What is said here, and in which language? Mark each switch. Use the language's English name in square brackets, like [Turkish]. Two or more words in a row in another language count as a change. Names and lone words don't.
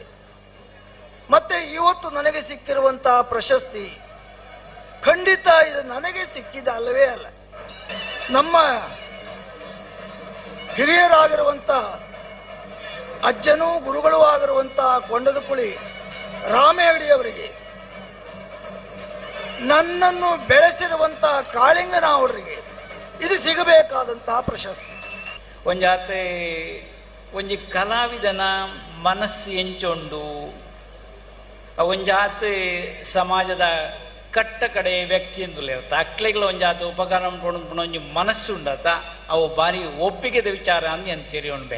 [Kannada] ಮತ್ತೆ ಇವತ್ತು ನನಗೆ ಸಿಕ್ಕಿರುವಂತಹ ಪ್ರಶಸ್ತಿ ಖಂಡಿತ ಇದು ನನಗೆ ಸಿಕ್ಕಿದ ಅಲ್ಲವೇ ಅಲ್ಲ, ನಮ್ಮ ಹಿರಿಯರಾಗಿರುವಂತ ಅಜ್ಜನೂ ಗುರುಗಳೂ ಆಗಿರುವಂತಹ ಕೊಂಡದಕುಳಿ ರಾಮೇಗಡಿಯವರಿಗೆ, ನನ್ನನ್ನು ಬೆಳೆಸಿರುವಂತಹ ಕಾಳಿಂಗನವರಿಗೆ ಇದು ಸಿಗಬೇಕಾದಂತಹ ಪ್ರಶಸ್ತಿ. [Tulu] ಒಂಜಾತೆ ಒಂಜಿ ಕಲಾವಿದನ ಮನಸ್ಸು ಎಂಚೊಂಡು ಒಂಜಾತೆ ಸಮಾಜದ ಕಟ್ಟ ಕಡೆ ವ್ಯಕ್ತಿ ಎಂದುಲೆ ಅಕ್ಲೆಗಳ ಒಂಜಾತ ಉಪಕಾರ ಒಂಜಿ ಮನಸ್ಸು ಉಂಡತ ಅವು ಬಾರಿ ಒಪ್ಪಿಗೆದ ವಿಚಾರ ಅಂದು ಅಂತೀರಿ ಉಣ್ಬೆ.